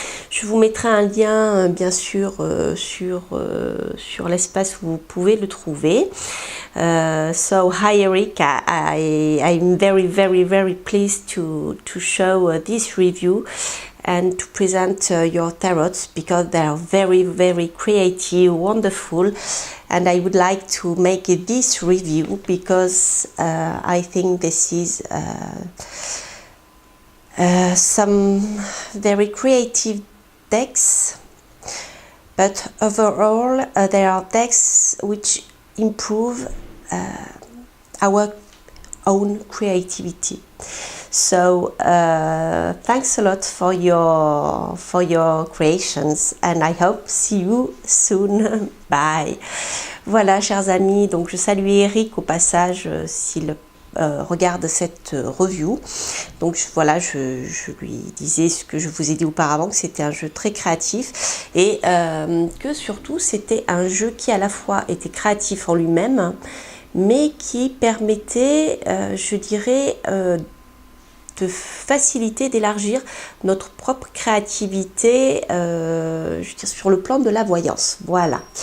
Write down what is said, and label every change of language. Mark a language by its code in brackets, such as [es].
[fr] Je vous mettrai un lien bien sûr sur l'espace où vous pouvez le trouver. [en] So hi Eric, I'm very pleased to show this review and to present your tarots because they are very creative, wonderful, and I would like to make this review because I think this is some very creative decks, but overall there are decks which improve our own creativity. So thanks a lot for your creations and I hope see you soon. Bye. [fr] Voilà, chers amis, donc je salue Eric au passage s'il regarde cette review. Donc voilà, je lui disais ce que je vous ai dit auparavant, que c'était un jeu très créatif et que surtout c'était un jeu qui à la fois était créatif en lui-même, mais qui permettait, je dirais, de faciliter, d'élargir notre propre créativité, je veux dire, sur le plan de la voyance. Voilà.